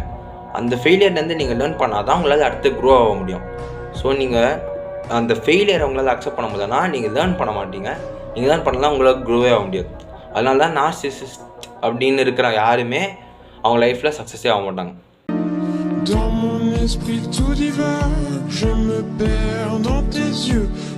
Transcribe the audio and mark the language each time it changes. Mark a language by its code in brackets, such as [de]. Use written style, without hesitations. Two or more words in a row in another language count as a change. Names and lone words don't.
[ta] அந்த ஃபெயிலியர்லேருந்து நீங்கள் லேர்ன் பண்ணால் தான் உங்களால் அடுத்து க்ரோ ஆக முடியும். ஸோ நீங்கள் அந்த ஃபெயிலியரை உங்களால் அக்செப்ட் பண்ண முடியலன்னா நீங்கள் லேர்ன் பண்ண மாட்டீங்க. நீங்கள் லேர்ன் பண்ணலாம் உங்களால் க்ரோவே ஆக முடியாது. அதனால தான் நார்சிசிஸ்ட் அப்படின்னு இருக்கிற யாருமே அவங்க [en] life success [ta] ஆக மாட்டாங்க. [fr] Dans mon esprit tout divin, je me perds dans tes yeux.